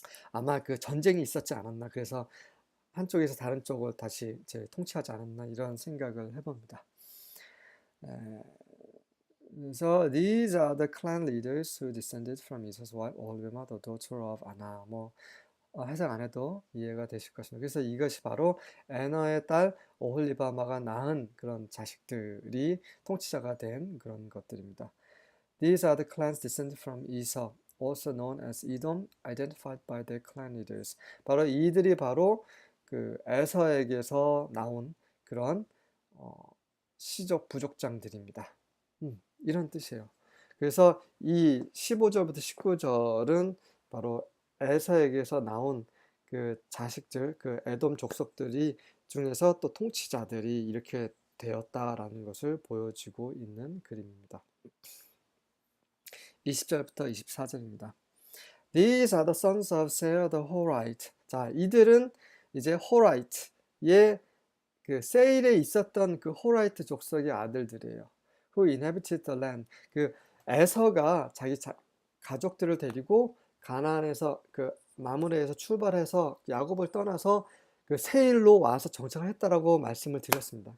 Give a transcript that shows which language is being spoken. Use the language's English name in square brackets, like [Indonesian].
[Korean] 아마 그 전쟁이 있었지 않았나. 그래서 한쪽에서 다른 쪽을 다시 통치하지 않았나 이런 생각을 해봅니다. [English] 그래서 these are the clan leaders who descended from Esau's wife Oholibamah, the daughter of Anah. [Korean] 뭐 해석 안 해도 이해가 되실 것입니다. 그래서 이것이 바로 에너의 딸 오홀리바마가 낳은 그런 자식들이 통치자가 된 그런 것들입니다. [English] These are the clans descended from Esau, also known as Edom, identified by their clan leaders. [Korean] 바로 이들이 바로 그 에서에게서 나온 그런 시족 부족장들입니다. 이런 뜻이에요. 그래서 이 15절부터 19절은 바로 에서에게서 나온 그 자식들, 그 에돔 족속들이 중에서 또 통치자들이 이렇게 되었다라는 것을 보여주고 있는 그림입니다. 20절부터 24절입니다. [English] These are the sons of Seir the Horite. [Korean] 자, 이들은 이제 호라이트의 그 세일에 있었던 그 호라이트 족속의 아들들이에요. [English] Who inhabited the land. [Korean] 그 에서가 자기 가족들을 데리고 가나안에서 그 마므레에서 출발해서 야곱을 떠나서 그 세일로 와서 정착을 했다라고 말씀을 드렸습니다.